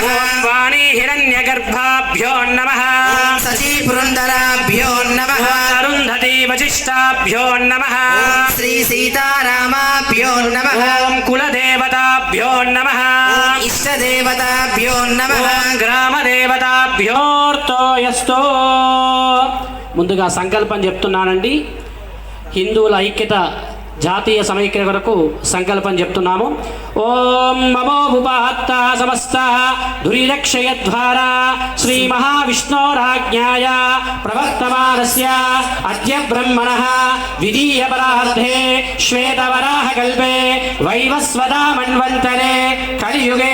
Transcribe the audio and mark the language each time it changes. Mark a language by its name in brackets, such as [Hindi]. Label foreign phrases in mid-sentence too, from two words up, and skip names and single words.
[Sanskrit] ॐ वाणी हिरण्यगर्भाभ्यो नमः। शशि पुरन्दराभ्यो नमः। अरुन्धती वसिष्ठाभ्यो नमः। श्री सीतारामाभ्यो नमः। ॐ कुलदेवताभ्यो नमः। इष्टदेवताभ्यो नमः। గ్రామదేవతాభ్యోర్తోయస్తో. [Telugu] ముందుగా సంకల్పం చెప్తున్నానండి. హిందువుల ఐక్యత జాతీయ సమైక్య కొరకు సంకల్పం చెప్తున్నాము. [Sanskrit] ఓం నమో ఉపహత్త సమస్త దురిరక్షయద్వారా శ్రీ మహావిష్ణోరాజ్ఞాయ ప్రవర్తమానస్య అద్య బ్రహ్మణః విధీయ పరార్థే శ్వేతవరాహ కల్పే వైవస్వదా మన్వంతరే కలియుగే